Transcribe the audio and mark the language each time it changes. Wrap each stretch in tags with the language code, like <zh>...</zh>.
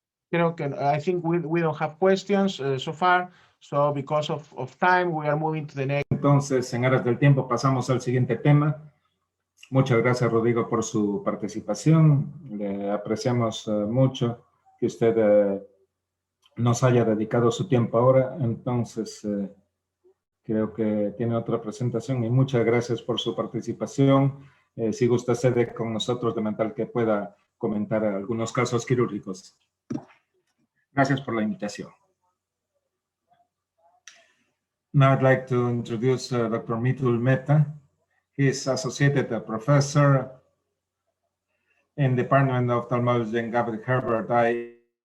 <es>Creo que</es> <en>I think we don't have questions so far. So because of time, we are moving to the next.</en> <es>Entonces, en aras del tiempo, pasamos al siguiente tema. Muchas gracias, Rodrigo, por su participación. Le apreciamos mucho que usted nos haya dedicado su tiempo ahora. Entonces, creo que tiene otra presentación y muchas gracias por su participación. Si gusta, cede con nosotros de manera que pueda comentar algunos casos quirúrgicos. Gracias por la invitación.</es> <en>Now I'd like to introduce Dr. Mitul Mehta. He is associated professor in the Department of Ophthalmology and Harvard Eye</en>